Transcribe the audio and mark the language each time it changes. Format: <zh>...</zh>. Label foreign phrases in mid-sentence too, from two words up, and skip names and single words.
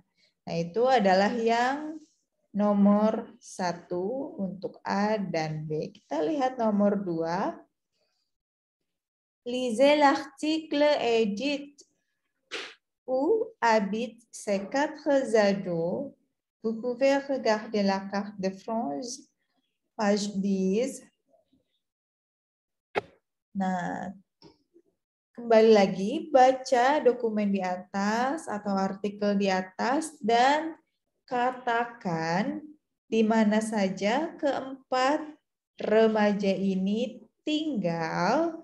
<id>Nah, itu adalah yang nomor 1 untuk A dan B. Kita lihat nomor 2.</id> <fr>Lisez l'article et dites où habitent ces 4 ados. Vous pouvez regarder la carte de France, page 10.</fr> <id>Nah, kembali lagi baca dokumen di atas atau artikel di atas dan katakan di mana saja keempat remaja ini tinggal.</id>